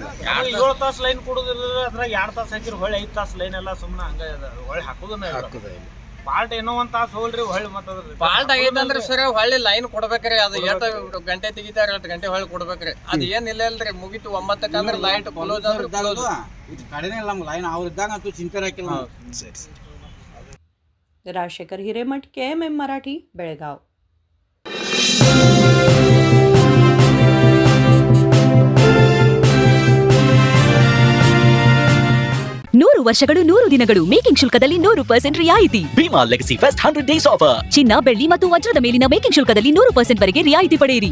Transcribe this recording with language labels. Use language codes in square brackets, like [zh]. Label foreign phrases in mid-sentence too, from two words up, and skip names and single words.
[kn] 7 ತಾಸು ಲೈನ್ ಕೊಡುದಿಲ್ಲ ಅದ್ರಾಗ 2 ತಾಸು ಹಾಕಿರಿ ಹೊಳೆ 5 ತಾಸು ಲೈನ್ ಎಲ್ಲ ಸುಮ್ಮನೆ ಹಂಗ ಹೊಳೆ ಹಾಕೋದಿಲ್ಲ ಪಾಲ್ಟ್ ಏನೋ ಒಂದ್ ತಾಸು ಹೋಲ್ರಿ ಹೊಳ್ಳಿ ಮತ್ತದ್ರಿ ಫಾಲ್ಟ್ ಆಗೈತೆ ಅಂದ್ರೆ ಸರ್ ಹೊಳ್ಳಿ ಲೈನ್ ಕೊಡ್ಬೇಕ್ರಿ ಅದು ಎಷ್ಟು ಗಂಟೆ ತೆಗಿತಾರ 8 ಗಂಟೆ ಹೊಳ್ಳಿ ಕೊಡ್ಬೇಕ್ರಿ ಅದು ಏನಿಲ್ಲ ಅಲ್ರಿ ಮುಗಿತು 9ಕ್ಕೆ ಅಂದ್ರೆ [en] light close [kn] ಅಂದ್ರೆ ಕ್ಲೋಸ್ ಕಡೆನೇ ಇಲ್ಲ ನಮ್ಗೆ ಲೈನ್ ಅವ್ರ ಇದ್ದಾಗ ಅಂತೂ ಚಿಂತೆ ಹಾಕಿಲ್ಲ [mr] राजशेखर हिरेमठ KMM मराठी बेळगाव. [kn] ನೂರು ವರ್ಷಗಳು 100 ದಿನಗಳು ಮೇಕಿಂಗ್ ಶುಲ್ಕದಲ್ಲಿ 100% ರಿಯಾಯಿತಿ. [en] Bhima Legacy Fest 100 Days Offer. [kn] ಚಿನ್ನ, ಬೆಳ್ಳಿ ಮತ್ತು ವಜ್ರದ ಮೇಲಿನ ಮೇಕಿಂಗ್ ಶುಲ್ಕದಲ್ಲಿ 100% ವರೆಗೆ ರಿಯಾಯಿತಿ ಪಡೆಯಿರಿ.